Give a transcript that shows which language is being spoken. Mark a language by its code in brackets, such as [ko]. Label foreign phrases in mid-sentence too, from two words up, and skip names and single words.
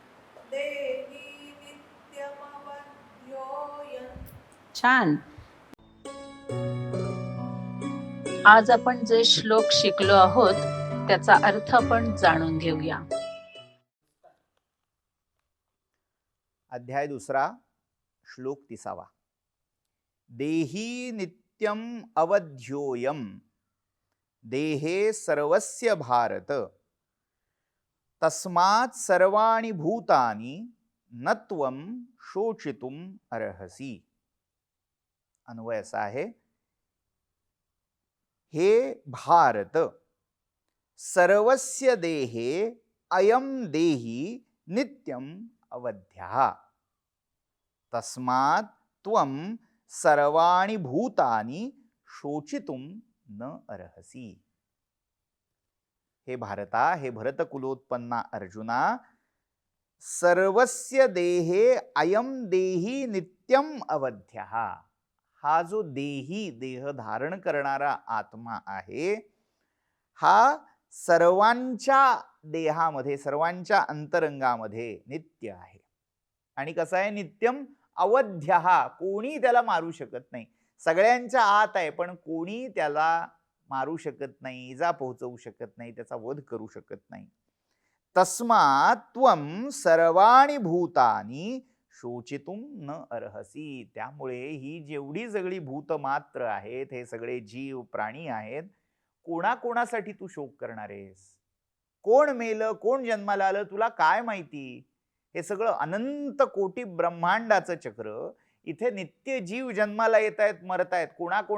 [mr] छान. आज आपण जे श्लोक शिकलो आहोत त्याचा अर्थ आपण जाणून घेऊया. अध्याय 2 श्लोक 30. [sa] देही नित्यम अवध्योयम देहे सर्वस्य भारत तस्मात् सर्वाणि भूतानि न त्वं शोचितुम अर्हसि. [mr] अन्वय असा आहे, [sa] हे भारत, सर्वस्य देहे अयम देही नित्यम अवध्यः तस्मात् त्वं सर्वाणि भूतानि शोचितुम न अर्हसि. [mr] हे भारता, हे भरतकुलोत्पन्ना अर्जुना, [sa] सर्वस्य देहे अयम देही नित्यम अवध्यः. [mr] हा जो देही, देह धारण करणारा आत्मा आहे, हा सर्वांच्या देहामध्ये, सर्वांच्या अंतरंगामध्ये नित्य आहे. आणि कसा आहे? [sa] नित्यम अवध्यः, [mr] कोणी त्याला मारू शकत नाही. सगळ्यांच्या आत आहे, पण कोणी त्याला मारू शकत नाही, इजा पोहोचवू शकत नाही, त्याचा वध करू शकत नाही. [sa] तस्मात् त्वं सर्वाणि भूतानि शोचितुम न अर्हसि. [mr] त्यामुळे ही जेवढी सगळी भूतमात्र आहेत, हे सगळे जीव प्राणी आहेत, कोणाकोणासाठी तू शोक करणार आहेस? कोण मेलं, कोण जन्माला आलं, तुला काय माहिती? हे सगळं अनंत कोटी ब्रह्मांडाचं चक्र. इथे नित्य जीव जन्माला येत आहेत, मरत आहेत.